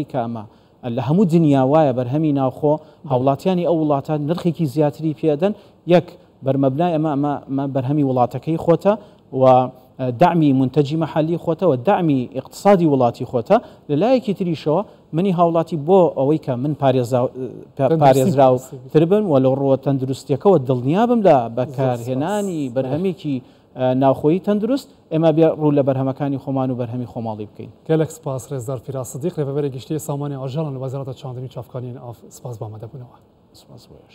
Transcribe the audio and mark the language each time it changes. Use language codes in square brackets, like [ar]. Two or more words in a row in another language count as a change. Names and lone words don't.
[ckb] کە ئەمە لە هەموو دنیا وایە بەرهەمی ناوخۆ هاوڵاتیانی ئەو وڵاتان نرخێکی زیاتری پێدەن یەک بەرمەبنای ئەمە بەرهەمی وڵاتەکەی خۆتە و دعمی منتەجی مەحەلی خۆتە و دعمی اقتصادی وڵاتی خۆتە لەلایەکی تریشەوە منی هاوڵاتی بۆ ئەوەی کە من پارێزراوتر بن و لە ڕۆوە تەندروستیەکەەوە دڵنیابم لە بەکارهێنانی بەرهەمێکی ناوخۆیی تەندروست ئێمە بێ ڕوو لە بەرهەمەکانی خۆمان و بەرهەمی خۆماڵی بکەین [ku] gelek spas Rêzdar Firas Sidîq rêveberê giştiyê samanê ajalan li Wezareta Çandemî Çavkaniyên av spas bamede bûnewe.